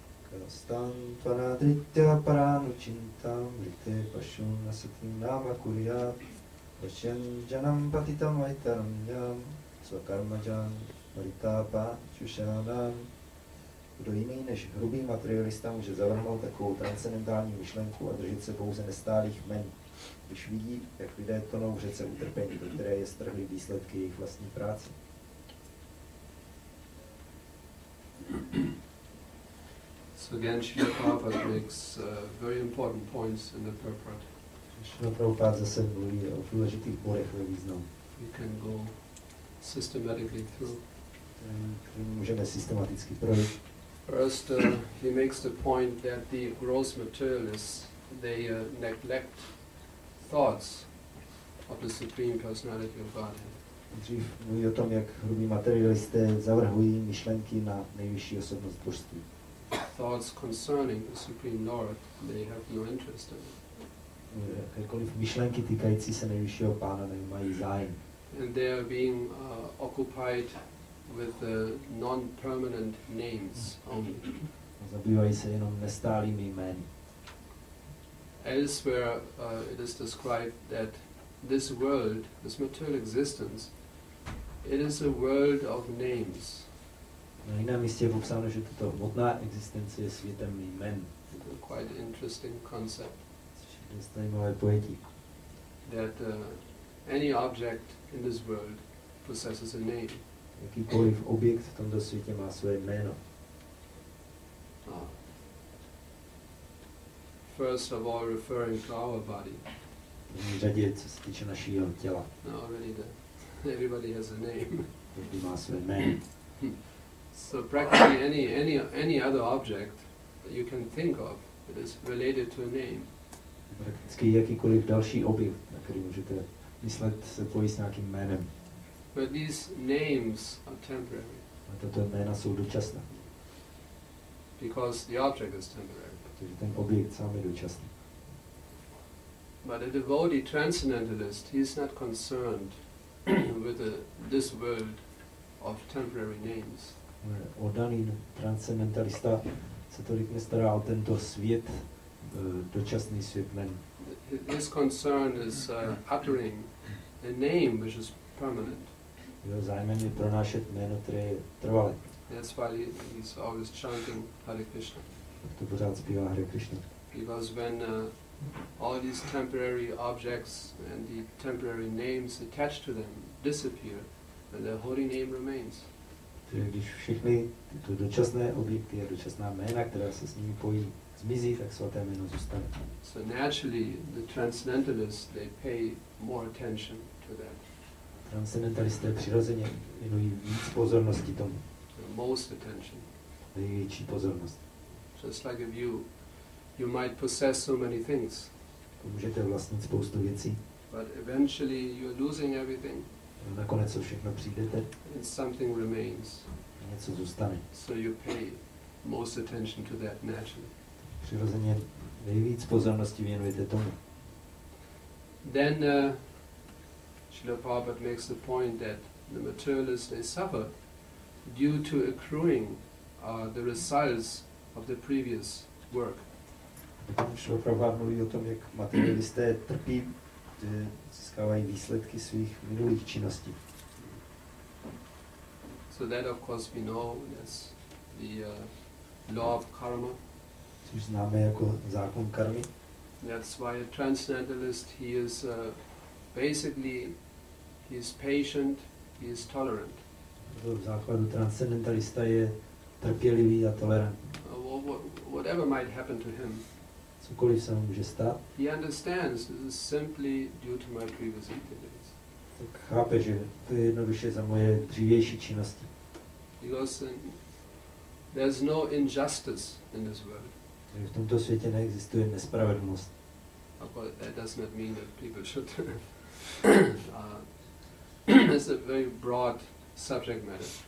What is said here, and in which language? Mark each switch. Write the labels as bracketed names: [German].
[Sanskrit] Kastam tvanadritya paranuchintam rite pashun asatim nama kuryat Vashyan janam patitam vaitaranyam svakarmajan varitapa čušanam. [Czech] Kdo jiný než hrubý materialista může zavrhnout takovou transcendentální myšlenku a držet se pouze nestálých men, když vidí, jak lidé tonou v řece utrpení, do které je strhly výsledky jejich vlastní práce. [English] So again, Srila Prabhupada makes very important points in the purport. [Czech] Srila Prabhupada zase mluví o důležitých bodech ve významu. [English] You can go systematically through. [Czech] Můžeme systematicky projít. [English] First, he makes the point that the gross materialists, they neglect thoughts of the Supreme Personality of Godhead. [Czech] Dřív mluví o tom, jak hrubí materialisté zavrhují myšlenky na nejvyšší osobnost božství. [English] Thoughts concerning the Supreme Lord, they have no interest in it. [Czech] Jakékoliv myšlenky týkající se nejvyššího pána nemají zájem. [English] And they are being occupied with non-permanent names only. [Czech] Zabývají se jenom nestálými jmény. [English] Elsewhere it is described that this world, this material existence, it is a world of names. [Czech] Na jiném místě je popsáno, že tato hmotná existence je světem jmen. [English] A quite interesting concept. [Czech] To je zajímavé pojetí. [English] That any object in this world possesses a name. [Czech] Jakýkoliv objekt v tomto světě má své jméno. [English] First of all, referring to our body. [Czech] V řadě, co se týče našeho těla. [English] No, already everybody has a name. [Czech] Každý má své jméno. [English] So practically any other object that you can think of, it is related to a name. [Czech] Prakticky jakýkoliv další objekt, na který můžete myslet, se pojí s nějakým jménem. [English] But these names are temporary. [Czech] A tato jména jsou dočasná. [English] Because the object is temporary. [Czech] Protože ten objekt sám je dočasný. [English] But a devotee transcendentalist, he is not concerned with this world of temporary names. [Czech] Oddaný transcendentalista se tolik nestará o tento svět, dočasný svět jmen. [English] His concern is uttering a name which is permanent. [Czech] Jeho zájmem je pronášet jméno, které je trvalé. [English] That's why he's always chanting Hare Krishna. [Czech] To pořád zpívá Hare Krishna. [English] Because when all these temporary objects and the temporary names attached to them disappear, then the holy name remains. [Czech] Když všechny tyto dočasné objekty a dočasná jména, která se s nimi pojí, zmizí, tak svaté jméno zůstane. [English] So naturally, the transcendentalists, they pay more attention to that. [Czech] Transcendentalisté přirozeně věnují víc pozornosti tomu. [English] Most attention. [Czech] Největší pozornost. [English] Just like if you might possess so many things. [Czech] Můžete vlastnit spoustu věcí. [English] But eventually you're losing everything. [Czech] Nakonec co všechno přijdete. [English] And something remains. [Czech] Něco zůstane. [English] So you pay most attention to that naturally. [Czech] Přirozeně nejvíc pozornosti věnujete tomu. [English] Then Srila Prabhupada makes the point that the materialists, they suffer due to accruing the results of the previous work. [Czech] Srila Prabhupada mluví o tom, jak materialisté trpí, že získávají výsledky svých minulých činností. [English] So that of course we know that's the law of karma. [Czech] Což známe jako zákon karmy. [English] That's why a transcendentalist, he is basically, he is patient, he is tolerant. [Czech] V základu transcendentalista je trpělivý a tolerantní. [English] Whatever might happen to him, [Czech] cokoliv se mu může stát, [English] he understands this is simply due to my previous activities. [Czech] Tak chápe, že to je jednoduše za moje dřívější činnosti. [English] Because there's no injustice in this world. [Czech] V tomto světě neexistuje nespravedlnost. [English] That does not mean that people should. It's a very broad subject matter.